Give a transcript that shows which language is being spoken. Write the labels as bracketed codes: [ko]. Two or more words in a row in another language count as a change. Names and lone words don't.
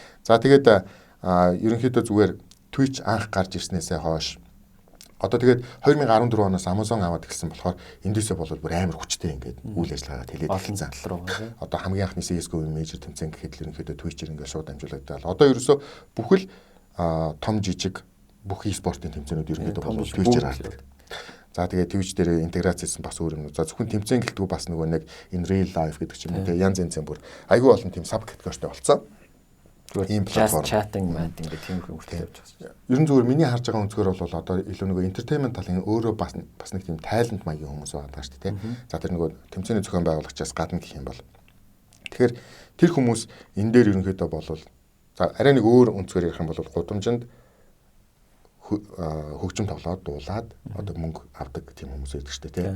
[mn] За тэгээд ерөнхийдөө зүгээр Twitch анх гарч ирснээсээ хойш одоо тэгээд 2014 оноос Amazon аваад эхэлсэн болохоор эндээсээ бол бүр амар хүчтэй ингээд үйл ажиллагаагаа тэлээд эхэлсэн. Одоо хамгийн анхны CS:GO major тэмцээн гэхэд л ерөнхийдөө Twitch-ээр ингээд шууд амжуулагдаад одоо ерөөсөө бүхэл том жижиг бүх e-спортын тэмцээнүүд ерөнхийдөө бол Twitch-ээр хардаг. За тэгээд Twitch дээр интеграц хийсэн бас өөр юм. За зөвхөн тэмцээн гэлтгүй бас нөгөө нэг [en] in real life [mn] гэдэг ч юм уу тэгээ янз янзын бүр айгүй олон тийм саб категоритой болсон. Ийм платформ chatting мэт ингээд тийм хөрөлтэй явж байгаа. Ер нь зүгээр миний харж байгаа өнцгөр бол одоо илүү нөгөө entertainment талын өөрөө бас нэг тийм talent маягийн хүмүүс байгаа шүү дээ. За тэр нөгөө тэмцээний зохион байгуулагчаас гадна гэх юм бол тэгэхээр тэр хүмүүс энэ дээр ерөнхийдөө бол за арай нэг өөр өнцгөр ярих юм бол гудамжинд хөгжим тоглоод дуулаад одоо мөнгө авдаг тийм хүмүүс байдаг шүү дээ.